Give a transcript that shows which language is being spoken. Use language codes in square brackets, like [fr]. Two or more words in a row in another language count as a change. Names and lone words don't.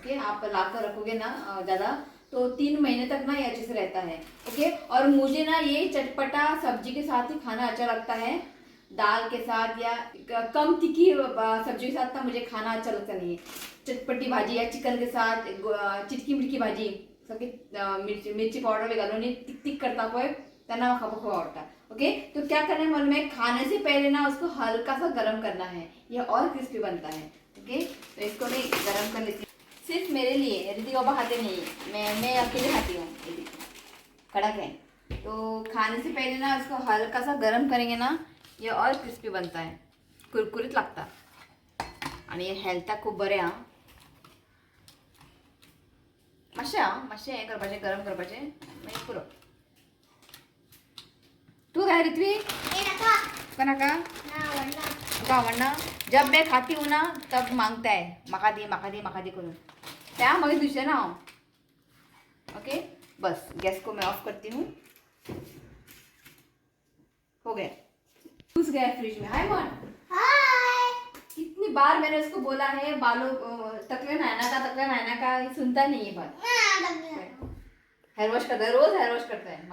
[hi] ओके, आप ला कर रखोगे ना ज़्यादा, तो 3 महीने तक ना ये अच्छे से रहता है। ओके, और मुझे ना ये चटपटा सब्जी के साथ ही खाना अच्छा लगता है, दाल के साथ या कम तीखी सब्जी के साथ ना मुझे खाना अच्छा लगता नहीं है। [kok] चटपटी भाजी [hi] या चिकन के साथ [kok] चिटकी मिटकी भाजी, सगळी मिरची पावडर भी घालून तिक तिक करता पळय, त्यांना खूप आवडता। ओके, [hi] तो क्या करना है मालूम है, खाने से पहले ना उसको हल्का सा गर्म करना है, ये और क्रिस्पी बनता है। ओके, तो इसको मैं गर्म कर लेती हूँ, सिर्फ मेरे लिए, ऋतिक बाबा खाते नहीं, मैं अकेले खाती हूँ। कड़क है, तो खाने से पहले ना उसको हल्का सा गर्म करेंगे ना, ये और क्रिस्पी बनता है, [kok] कुरकुरीत लगता। आणि हेल्थाक खूब बरें आं. मातशें हें करपाचें, गरम करपाचें, मागीर पुरो. तू काय रित्वी का नाका तुका आवडना. [hi] जब मैं खाती हूँ ना तब मांगता है [kok] म्हाका दी करून. त्या मागीर दुसरें ना हांव. [hi] ओके बस गैस को मैं ऑफ करती हूँ. हो गया. घुस गया फ्रिज में. हाय मन. कितनी बार मैंने उसको बोला है बालों तकले नहाना का ये सुनता नहीं है बात. [en] hair wash [hi] करता है, रोज [en] hair wash [hi] करता है.